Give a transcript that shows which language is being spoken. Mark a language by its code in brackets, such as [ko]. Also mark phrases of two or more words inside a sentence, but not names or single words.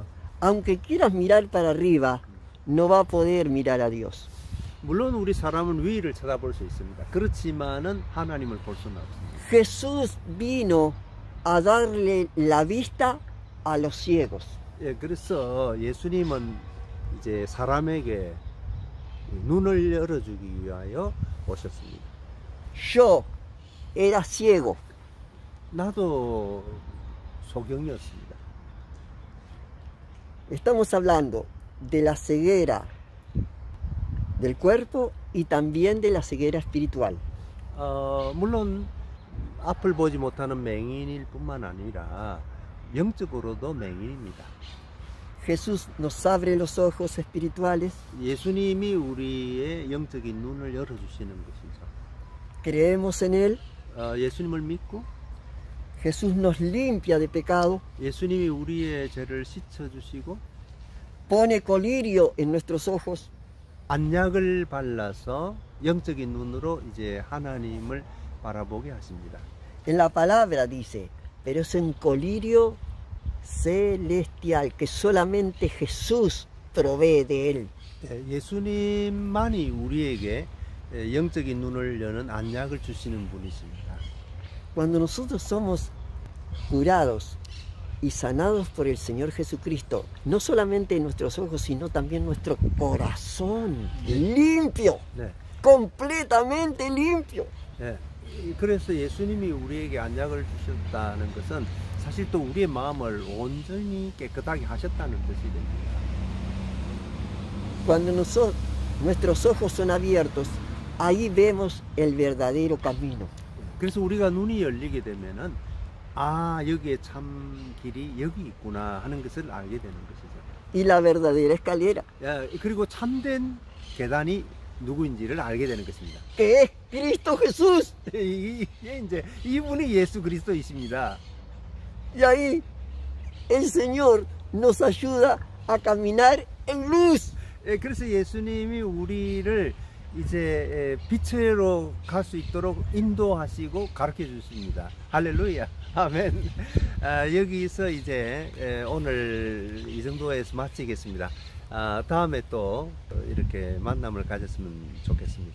[es] Aunque quieras mirar para arriba, no va a poder mirar a Dios. [ko] 물론 우리 사람은 위를 쳐다볼 수 있습니다. 그렇지만은 하나님을 볼 수는 없습니다. [es] Jesús vino a darle la vista a los ciegos. [ko] 예, 그래서 예수님은 이제 사람에게 눈을 열어주기 위하여 오셨습니다. [es] Yo era ciego. [ko] 나도 소경이었습니다. [es] Estamos hablando de la ceguera del cuerpo y también de la ceguera espiritual. [ko] 물론 앞을 보지 못하는 맹인일 뿐만 아니라 영적으로도 맹인입니다. [es] Jesús nos abre los ojos espirituales. [ko] 예수님이 우리의 영적인 눈을 열어주시는 것이죠. [es] Creemos en Él. [ko] 예수님을 믿고 [es] Jesús nos limpia de pecado. [ko] 예수님이 우리의 죄를 씻어주시고 [es] Pone colirio en nuestros ojos. [ko] 안약을 발라서 영적인 눈으로 이제 하나님을 바라보게 하십니다. [es] En la palabra dice, pero es en colirio celestial, que solamente Jesús provee de él. [ko] 예수님만이 우리에게 영적인 눈을 여는 안약을 주시는 분이십니다. [es] Cuando nosotros somos curados y sanados por el Señor Jesucristo, no solamente nuestros ojos, sino también nuestro corazón limpio, [ko] 네. [es] completamente limpio. [ko] 네. 그래서 예수님이 우리에게 안약을 주셨다는 것은 사실 또 우리의 마음을 온전히 깨끗하게 하셨다는 뜻이 됩니다. [es] Cuando nuestros ojos son abiertos, ahí vemos el verdadero camino. [ko] 그래서 우리가 눈이 열리게 되면은 아, 여기에 참 길이 여기 있구나 하는 것을 알게 되는 것이죠. [es] y la verdadera escalera, [ko] 그리고 참된 계단이 누구인지를 알게 되는 것입니다. [es] que es Cristo Jesús. [ko] 이게 이제 이분이 예수 그리스도이십니다. [es] Y ahí el Señor nos ayuda a caminar en luz. [ko] 그래서 예수님이 우리를 이제 빛으로 갈 수 있도록 인도하시고 가르쳐 주십니다. 할렐루야. 아멘. 여기서 이제 오늘 이 정도에서 마치겠습니다. 다음에 또 이렇게 만남을 가졌으면 좋겠습니다.